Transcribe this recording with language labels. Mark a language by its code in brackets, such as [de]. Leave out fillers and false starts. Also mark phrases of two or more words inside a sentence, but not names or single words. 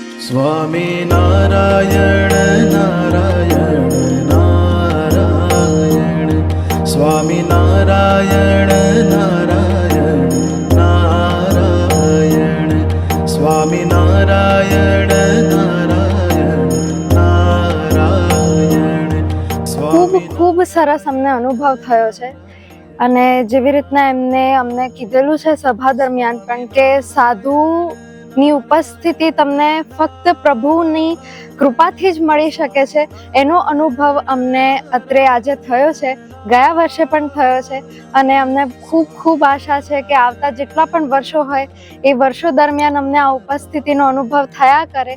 [gu] स्वामी नारायण नारायण नारायण स्वामी नारायण नारायण नारायण स्वामी नारायण नारायण नारायण ખૂબ ખૂબ સરસ અમને અનુભવ થયો છે અને જેવી રીતના અમને કીધેલું છે સભા દરમિયાન પણ કે સાધુની ઉપસ્થિતિ તમને ફક્ત પ્રભુની કૃપાથી જ મળી શકે છે, એનો અનુભવ અમને અત્રે આજે થયો છે, ગયા વર્ષે પણ થયો છે અને અમને ખૂબ ખૂબ આશા છે કે આવતા જેટલા પણ વર્ષો હોય એ વર્ષો દરમિયાન અમને આ ઉપસ્થિતિનો અનુભવ થયા કરે.